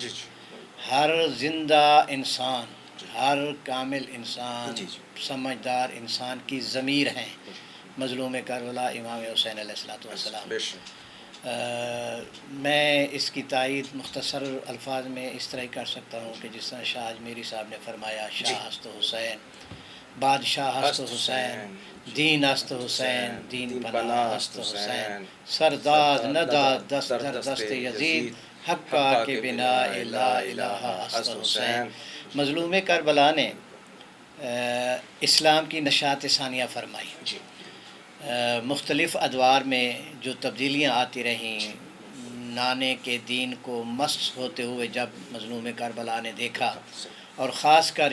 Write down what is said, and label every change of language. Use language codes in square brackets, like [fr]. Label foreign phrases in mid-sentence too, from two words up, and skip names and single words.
[ur] ہر زندہ انسان، ہر کامل انسان، سمجھدار انسان کی ضمیر ہیں مظلوم کربلا امام حسین [ar] علیہ السلام۔ [ur] میں اس کی تائید مختصر الفاظ میں اس طرح کر سکتا ہوں کہ جس طرح شاہ اجمیری صاحب نے فرمایا، [fa] شاہ است حسین، بادشاہ است حسین، دین است حسین، دین پناہ است حسین، سرداد نداد دست در دست یزید، حقا کے بنا لا الہ است حسین۔ [ur] مظلوم کربلا نے اسلام کی نشاط ثانیہ فرمائی۔ مختلف ادوار میں جو تبدیلیاں آتی رہیں، نانے کے دین کو مسخ ہوتے ہوئے جب مظلوم کربلا نے دیکھا، اور خاص کر